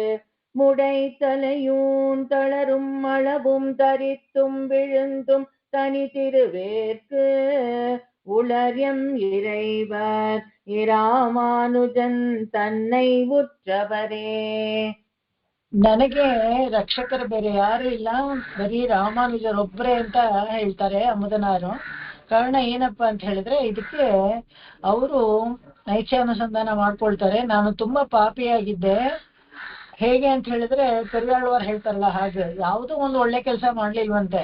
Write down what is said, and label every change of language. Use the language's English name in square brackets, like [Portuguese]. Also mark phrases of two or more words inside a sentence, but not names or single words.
[Tamil] முடைத்தலையும் தளரும் அளவும் தரித்தும் விழுந்தும் தனி திருவேற்கு. உளர்யம் இறைவர் இராமானுஜன் தன்னை உற்றவரே. [Kannada] ನನಗೆ ರಕ್ಷಕರು ಬೇರೆ ಯಾರು ಇಲ್ಲ, ಬರೀ ರಾಮಾನುಜರೊಬ್ಬರೇ ಅಂತ ಹೇಳ್ತಾರೆ ಅಮುದನಾರು. ಕಾರಣ ಏನಪ್ಪಾ ಅಂತ ಹೇಳಿದ್ರೆ, ಇದಕ್ಕೆ ಅವರು ನೈತ್ಯಾನುಸಂಧಾನ ಮಾಡ್ಕೊಳ್ತಾರೆ. ನಾನು ತುಂಬಾ ಪಾಪಿಯಾಗಿದ್ದೆ. ಹೇಗೆ ಅಂತ ಹೇಳಿದ್ರೆ, ಪೆರಿಯಾಳ್ವಾರ್ ಹೇಳ್ತಾರಲ್ಲ ಹಾಗೆ, ಯಾವುದೋ ಒಂದು ಒಳ್ಳೆ ಕೆಲಸ ಮಾಡ್ಲಿಲ್ವಂತೆ.